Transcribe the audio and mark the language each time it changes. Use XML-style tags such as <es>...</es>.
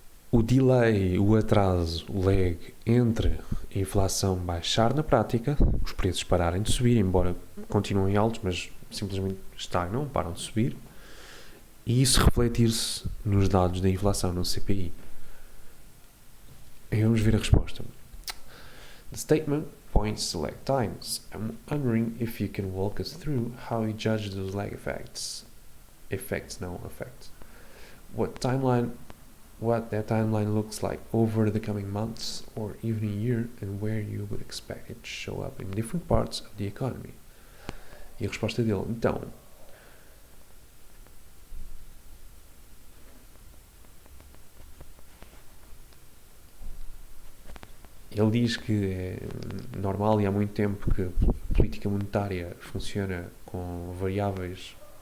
<pt>O delay, o atraso, o lag entre a inflação baixar na prática, os preços pararem de subir, embora continuem altos, mas simplesmente estagnam, param de subir, e isso refletir-se nos dados da inflação, no CPI. E vamos ver a resposta.</pt> <en>The statement points to lag times. I'm wondering if you can walk us through how you judge those lag effects. Effects. What that timeline looks like over the coming months or even a year, and where you would expect it to show up in different parts of the economy.</en> <pt>E a resposta dele, então, ele diz que é normal e há muito tempo que a política monetária funciona com variáveis</pt>